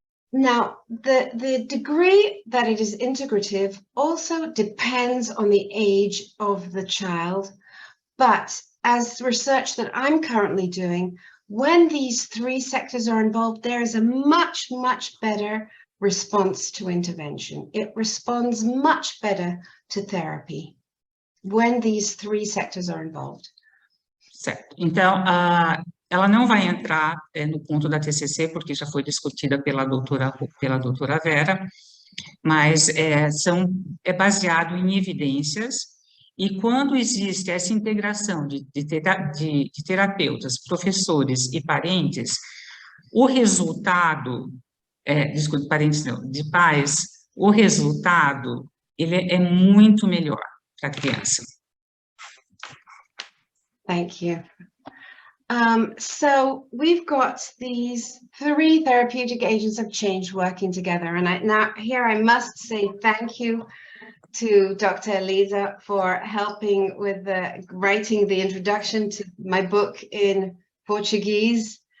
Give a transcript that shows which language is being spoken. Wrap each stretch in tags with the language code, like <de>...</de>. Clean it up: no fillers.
<en>Now, the degree that it is integrative also depends on the age of the child, but as research that I'm currently doing, when these three sectors are involved, there is a much, much better response to intervention. It responds much better to therapy when these three sectors are involved.</en> <pt>Certo. Então, ela não vai entrar no ponto da TCC, porque já foi discutida pela doutora Vera, mas é baseado em evidências, e quando existe essa integração de terapeutas, professores e parentes, o resultado, parentes não, de pais, o resultado, ele é muito melhor para a criança.</pt> <en>Thank you. So we've got these three therapeutic agents of change working together. And now here I must say thank you to Dr. Elisa for helping with writing the introduction to my book in Portuguese.</en>